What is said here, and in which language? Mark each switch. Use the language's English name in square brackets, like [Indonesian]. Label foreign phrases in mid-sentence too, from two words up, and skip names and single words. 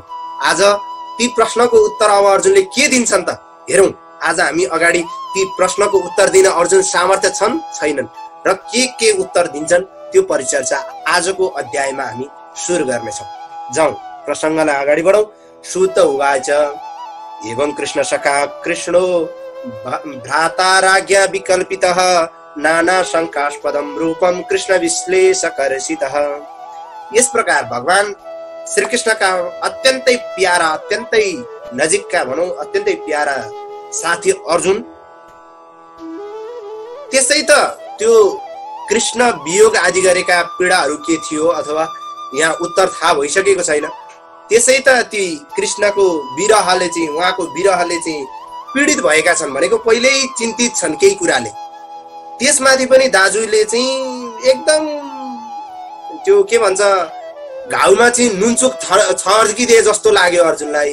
[Nepali] आज ती प्रश्नको उत्तर अब अर्जुनले के दिन्छन् त हेरौं। आज हामी अगाडि ती प्रश्नको उत्तर दिन अर्जुन सामर्थ्य छन् छैनन् र के उत्तर दिन्छन् त्यो परिचर्चा आजको अध्यायमा हामी सुरु गर्नेछौं। जाउँ प्रसंगलाई अगाडि बढौं। [Sanskrit] सुत उवाच एवं कृष्ण सखा कृष्णो भ्राताराज्ञा विकल्पितः नाना शंकास्पदं रूपम कृष्ण विश्लेषकर्षितः। [Hindi] इस प्रकार भगवान श्री कृष्ण का [Nepali] अत्यन्तै प्यारा, अत्यन्तै नजिकका भनौं अत्यन्तै प्यारा साथी अर्जुन, त्यसै त त्यो कृष्ण वियोग आदि गरेका पीडाहरू के थियो अथवा यहाँ उत्तर थाहा भइसकेको छैन। त्यसै त ती कृष्णको विरहले चाहिँ उहाँको विरहले चाहिँ पीडित भएका छन् भनेको पहिल्यै चिन्तित छन् केही कुराले। त्यसमाथि पनि दाजुले चाहिँ एकदम त्यो के भन्छ घाउमा चाहिँ नुनचुक छर्किदिए जस्तो लाग्यो अर्जुनलाई।